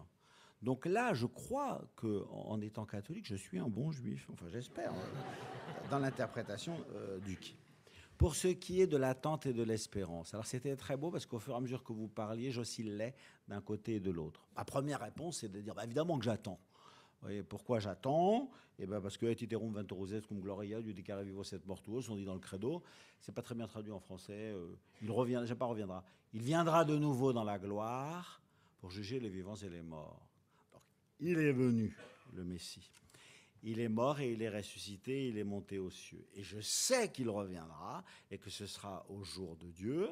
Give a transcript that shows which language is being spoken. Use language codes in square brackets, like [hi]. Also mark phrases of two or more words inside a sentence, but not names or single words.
[fr] Donc là, je crois qu'en étant catholique, je suis un bon Juif, enfin j'espère, dans l'interprétation du qui. Pour ce qui est de l'attente et de l'espérance, alors c'était très beau parce qu'au fur et à mesure que vous parliez, j'oscillais d'un côté et de l'autre. Ma première réponse, c'est de dire évidemment que j'attends. Vous voyez, pourquoi j'attends ? [la] Parce que et iterum venturoset cum gloria, judicare vivo et mortuos, [fr] on dit dans le credo. C'est pas très bien traduit en français. Il reviendra. Il viendra de nouveau dans la gloire pour juger les vivants et les morts. Donc, il est venu, le Messie. Il est mort et il est ressuscité, il est monté aux cieux. Et je sais qu'il reviendra et que ce sera au jour de Dieu.